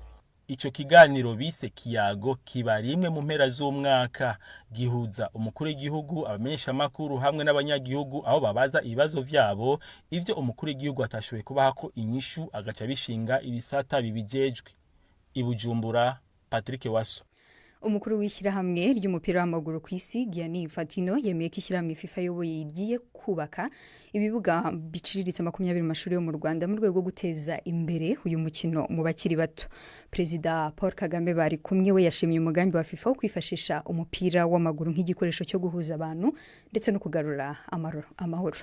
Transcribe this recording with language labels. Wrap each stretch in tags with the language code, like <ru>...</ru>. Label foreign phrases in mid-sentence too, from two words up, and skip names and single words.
<rn>Ico kiganiro bise kiyago kiba rimwe mu mpera z'umwaka gihuza umukuru w'igihugu, abamenyesha makuru hamwe n'abanyagihugu aho babaza ibibazo vyabo ivyo umukuru w'igihugu atashoboye kubaha ko inyishu agaca bishinga ibisata bibijejwe. I Bujumbura, Patrick Waso.</rn> <rw>Umukuru w'ishyirahamwe ry'umupira w'amaguru ku isi Gianni Infantino yemeye ko ishyirahamwe FIFA yoboye igiye kubaka ibibuga biciriritse 20 mu mashuri yo mu Rwanda mu rwego rwo guteza imbere uyu mukino mu bakiri bato. Perezida Paul Kagame bari kumwe we yashimiye umugambi wa FIFA wo kwifashisha umupira w'amaguru nk'igikoresho cyo guhuza abantu ndetse no kugarura amahoro.</rw>